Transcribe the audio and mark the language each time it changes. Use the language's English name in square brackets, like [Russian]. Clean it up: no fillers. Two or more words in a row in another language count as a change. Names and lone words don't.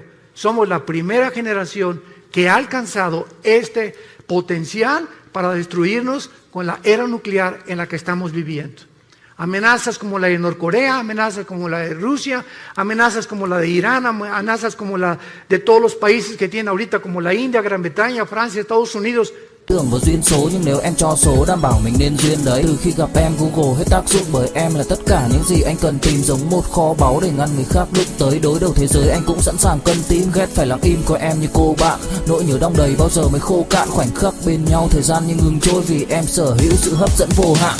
[Spanish] Somos la primera generación que ha alcanzado este potencial para destruirnos con la era nuclear en la que estamos viviendo. Amenazas como la de Norcorea, amenazas como la de Rusia, amenazas como la de Irán, amenazas como la de todos los países que tienen ahorita, como la India, Gran Bretaña, Francia, Estados Unidos. [Vietnamese] Tưởng vào duyên số nhưng nếu em cho số đảm bảo mình nên duyên đấy. Từ khi gặp em Google hết tác dụng bởi em là tất cả những gì anh cần tìm, giống một kho báu để ngăn người khác đụng tới. Đối đầu thế giới anh cũng sẵn sàng cân tím, ghét phải lặng im coi em như cô bạn. Nỗi nhớ đong đầy bao giờ mới khô cạn, khoảnh khắc bên nhau thời gian như ngừng trôi vì em sở hữu sự hấp dẫn vô hạn.